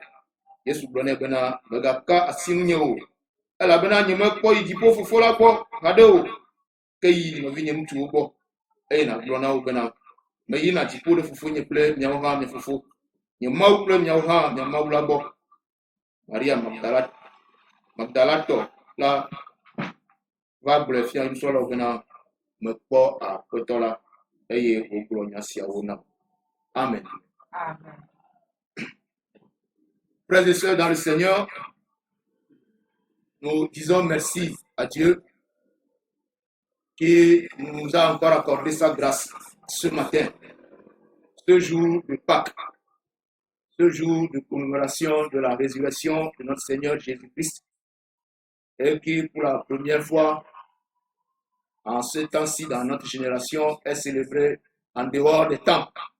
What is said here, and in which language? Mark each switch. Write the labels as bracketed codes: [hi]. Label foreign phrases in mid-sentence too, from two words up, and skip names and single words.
[ee] Yesu gblɔ nɛ bena mègaka asi ŋunye o, elabena nyemekpɔ yi dziƒo Fofo la gbɔ haɖe o, ke yi nɔvi nye ŋutsuwo gbɔ, eye nàgblɔ na wo bena meyina dziƒo ɖe Fofonye kple miawo hã mia Fofo, nye Mawu kple miawo hã mia Mawu la gbɔ. Maria Magdalatɔ la va gblɔe fia nusrɔ̃lawo bena mekpɔ Aƒetɔ la eye wògblɔ nya siawo nam. Amen. Amen. [fr] Frères et sœurs dans le Seigneur, nous disons merci à Dieu qui nous a encore accordé sa grâce ce matin, ce jour de Pâques, ce jour de commémoration de la résurrection de notre Seigneur Jésus-Christ, et qui pour la première fois en ce temps-ci dans notre génération est célébré en dehors des temps.